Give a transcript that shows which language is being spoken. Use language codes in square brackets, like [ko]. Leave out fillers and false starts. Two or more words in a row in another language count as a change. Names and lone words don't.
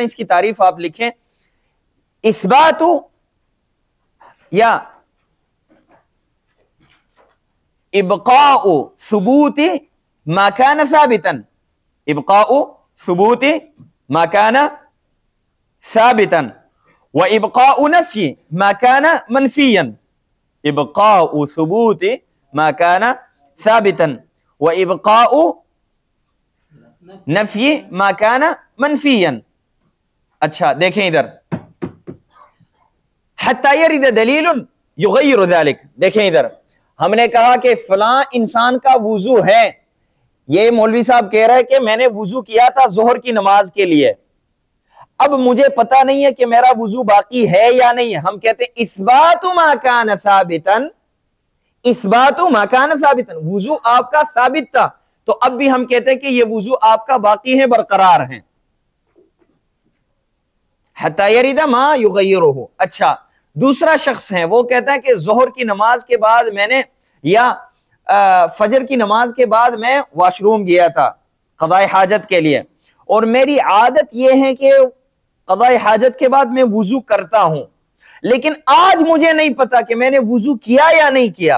[ur] اس کی تعریف آپ لکھیں، [ar] اثبات یا ابقاء ثبوت ما كان ثابتا، ابقاء ثبوت ما كان ثابتا وابقاء نفي ما كان منفيا، ابقاء ثبوت ما كان ثابتا وابقاء نفي ما كان منفيا۔ [ur] اچھا دیکھیں ادھر، [ar] حتى يرد دلیل یغیر ذلك، [ur] دیکھیں ادھر ہم نے کہا کہ فلاں انسان کا وضو ہے، یہ مولوی صاحب کہہ رہا ہے کہ میں نے وضو کیا تھا ظہر کی نماز کے لیے، اب مجھے پتا نہیں ہے کہ میرا وضو باقی ہے یا نہیں ہے۔ ہم کہتے ہیں [ar] اثبات ما کان ثابتا، اثبات ما کان ثابتا، [ur] وضو آپ کا ثابت تھا، تو اب بھی ہم کہتے ہیں کہ یہ وضو آپ کا باقی ہے، برقرار ہیں۔ [ar] حتی یرد ما یغیرہ۔ [ur] اچھا، دوسرا شخص ہے وہ کہتا ہے کہ ظہر کی نماز کے بعد میں نے یا فجر کی نماز کے بعد میں واش روم گیا تھا قضاء حاجت کے لیے، اور میری عادت یہ ہے کہ قضاء حاجت کے بعد میں وضو کرتا ہوں، لیکن آج مجھے نہیں پتا کہ میں نے وضو کیا یا نہیں کیا۔